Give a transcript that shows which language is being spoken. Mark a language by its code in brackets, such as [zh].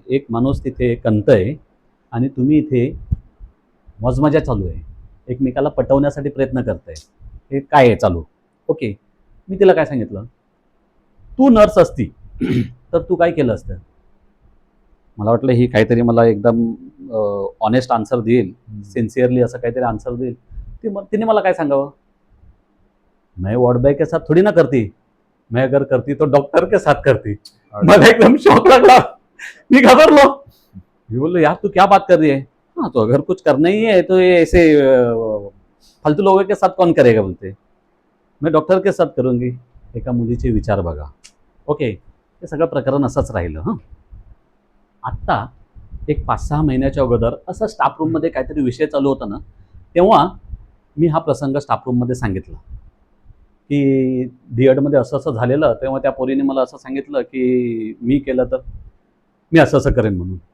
[mr] एक माणूस तिथे कंतय आणि तुम्ही इथे मौजमजा चालू आहे, एकमेकाला पटवण्यासाठी प्रयत्न करताय. हे काय आहे चालू? ओके. मी तिला काय सांगितलं, तू नर्स असती तर तू काय केलं असतं? मला वाटलं ही काहीतरी मला एकदम ऑनेस्ट आन्सर देईल, सिन्सिअरली असं काहीतरी आन्सर देईल. तिने मला काय सांगावं, [hi] मैं वार्ड बॉय के साथ थोड़ी ना करती, मैं अगर करती तो डॉक्टर के साथ करती. [mr] मला एकदम शॉक लागला. मी घाबरलो. मी बोललो [hi] यार तू क्या बात कर रही है? हाँ तो अगर कुछ करना ही है तो ये ऐसे फालतू लोगों के साथ कौन करेगा बोलते. मैं डॉक्टर के साथ करूंगी. [mr] एका मुलीचे विचार बघा. ओके. हे सगळं प्रकरण असंच राहिलं. हां, आत्ता एक 5-6 महिन्याच्या अगोदर असं स्टाफ रूममध्ये काहीतरी विषय चालू होता ना, तेव्हा मी हा प्रसंग स्टाफ रूममध्ये सांगितला की डी.एडमध्ये असं असं झालेलं. तेव्हा त्या पोरीने मला असं सांगितलं की मी केलं तर मी असं असं करेन म्हणून.